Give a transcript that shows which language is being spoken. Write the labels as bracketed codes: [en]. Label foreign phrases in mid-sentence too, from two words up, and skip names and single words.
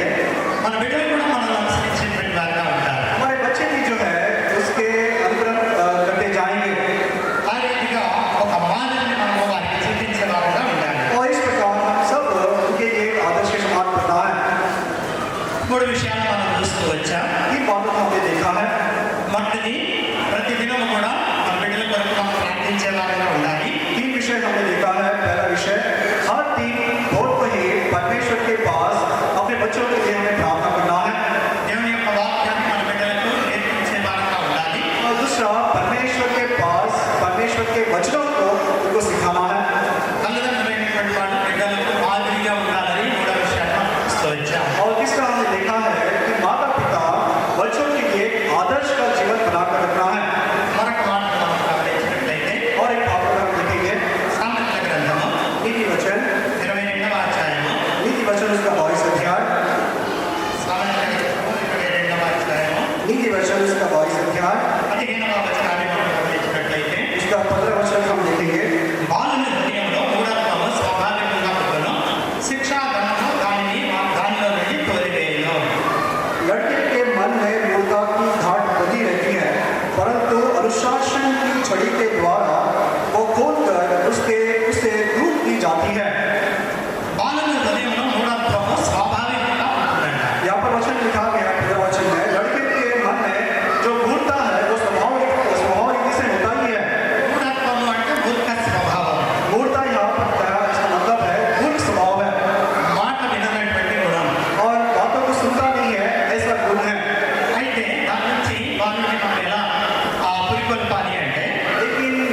[te] మన బిడ్డలు కూడా మనల్ని అనుసరించేటువంటి వారుగా ఉంటారు. [hi] हमारे बच्चे भी जो है उसके अनुक्रम करते जाएंगे। [te] ఆ రీతిగా ఒక మాదిరిని మనము వారికి చూపించే వారుగా ఉండాలి. [hi] और इस प्रकार हम सब उनके लिए एक आदर्श के समान बनना है। [te] 3 విషయాలు మనం చూస్తూ వచ్చాం. [hi] ये बातों को हमने देखा है। [te] మొదటిది, ప్రతిదినం కూడా మన బిడ్డల కొరకు మనం ప్రార్థించే వారుగా ఉండాలి. [hi] 3 विषय हमने देखा है। पहला विषय, हर दिन भोर को ही परमेश्वर के पास अपने बच्चों के लिए हमें प्रार्थना करना है। [te] దేవుని యొక్క వాక్యాన్ని మన బిడ్డలకు నేర్పించే వారుగా ఉండాలి. [hi] और दूसरा, परमेश्वर के पास परमेश्वर के वचनों को उनको सिखाना है। [te] తల్లిదండ్రులైనటువంటి వాళ్ళు బిడ్డలకు మాదిరిగా ఉండాలని 3వ విషయాన్ని మనం చూస్తూ వచ్చాం. [hi] और तीसरा हमने देखा है कि माता पिता बच्चों के लिए एक आदर्श का जीवन बनाकर रखना है। [te] మరొక మాట మనం గమనించినట్లయితే, [hi] और एक बात को हम देखेंगे, [te] సామెతల గ్రంథము [hi] नीति वचन [te] 22వ అధ్యాయము, [hi] नीति वचन उसका 22 अध्याय, [te] సామెతల గ్రంథము 22వ అధ్యాయము [hi] नीति वचन उसका 22 अध्याय, [te] 15వ వచనాన్ని మనం గమనించినట్లయితే, [hi] उसका 15 वचन हम देखेंगे, [te] బాలుని హృదయంలో మూఢత్వము స్వాభావికంగా పుట్టును, శిక్షాధనము దానిలో నుండి తోలివేయును. [hi] लड़के के मन में मूर्खता की घाट बनी रहती है, परंतु अनुशासन की छड़ी के द्वारा वो खोलकर उसे दूर की जाती है। [te] బాలుని హృదయంలో మూఢత్వము స్వాభావికంగా ఉంటుందంట. [hi] यहाँ पर वचन लिखा गया, 15 वचन में, लड़के के मन में जो मूर्खता है वो स्वभाव रीति से होता ही है। [te] మూఢత్వము అంటే మూర్ఖ స్వభావం, [hi] मूर्खता यहाँ पर क्या है, इसका मतलब है मूर्ख स्वभाव है [te] మాట విననటువంటి గుణం. [hi] और बातों को सुनता नहीं है, ऐसा गुण है। [te] అయితే దాని నుంచి బాలుని మనం ఎలా పురికొల్పాలి అంటే, [hi] लेकिन